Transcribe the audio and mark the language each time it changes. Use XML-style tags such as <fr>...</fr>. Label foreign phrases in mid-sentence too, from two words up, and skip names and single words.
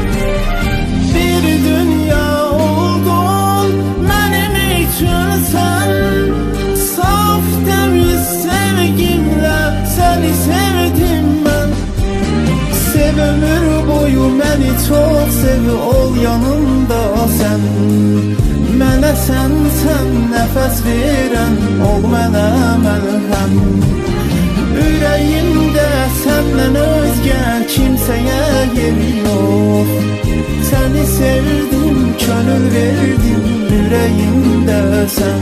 <tr>Bir dünya oldun benim için sen, saf temiz sevgimle seni sevdim ben. Sev ömür boyu beni çok sev, ol yanımda sen.</tr> <az>Mənə sen nəfəs verən, ol mənə məlhəm. Ürəyimdə səndən özgə kimsəyə yeri yox. Səni sevdim, könül verdim, ürəyimdə sən.</az>